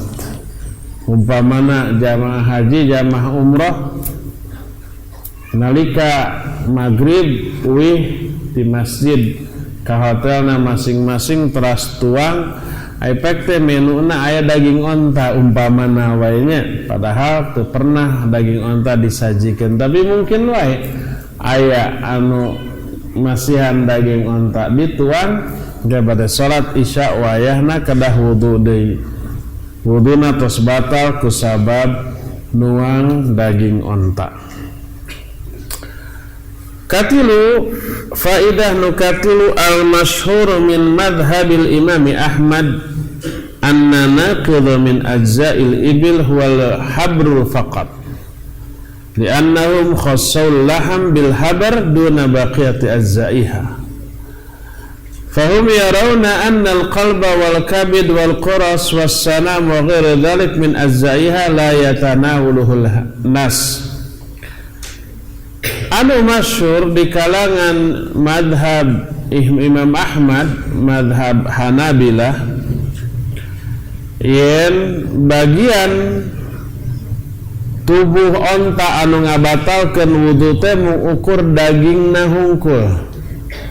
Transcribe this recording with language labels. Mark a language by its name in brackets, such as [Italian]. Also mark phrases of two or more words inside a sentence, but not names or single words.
[Sundanese] Umpamana jamaah haji, jamaah umrah nalika maghrib uih di masjid ka hotelna masing-masing teras tuang efek teh menuna aya daging onta umpamana wae nya, padahal teu pernah daging onta disajikeun, tapi mungkin wae aya anu masihan daging onta dituang ge bade salat isya wayahna kedah wudu deui. Wuduna tos batal ku sabab nuang daging onta. Katilu faidah nukatilu [Arabic] المشهور من مذهب الإمام أحمد أن الناقض من أجزاء الإبل هو اللحم فقط لأنهم خصوا اللحم بالخبر دون باقي أجزائها فهم يرون أن القلب والكبد والكرش والسنام وغير ذلك من أجزائها لا يتناوله الناس. [Sundanese] Anu masyhur di kalangan madhab Imam Ahmad, madhab Hanabilah, yen bagian tubuh onta anu ngabatalkeun wudu teh mengukur dagingna hungkul.